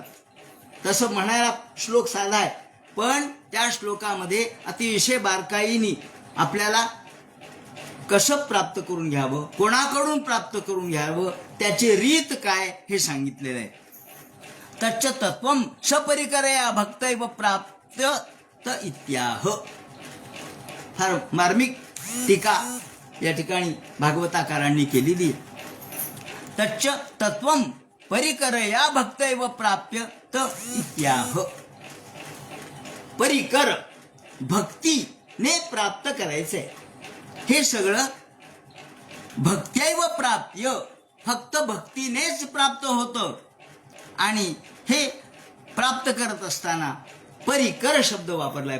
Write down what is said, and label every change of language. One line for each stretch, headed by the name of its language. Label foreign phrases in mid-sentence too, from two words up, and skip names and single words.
Marathi: तसं म्हणायला श्लोक साधा आहे, पण त्या श्लोकामध्ये अतिशय बारकाईने आपल्याला कसं प्राप्त करून घ्यावं, कोणाकडून प्राप्त करून घ्यावं, त्याची रीत काय हे सांगितलेलं आहे.
Sanskrit: तच्च तत्वं सपरिकरया भक्तैव प्राप्त त इत्याह.
Marathi: फार मार्मिक टीका या ठिकाणी भागवताकारांनी केलेली आहे.
Sanskrit: तच्च तत्वं परिकरया भक्तैव प्राप्य त इत्याह.
Marathi: परिकर, भक्तीने प्राप्त करायचंय. हे सगळं
Sanskrit: भक्त्यैव प्राप्य,
Marathi: फक्त भक्तीनेच प्राप्त होतं. आणि हे प्राप्त करत असताना परिकर शब्द वापरलाय.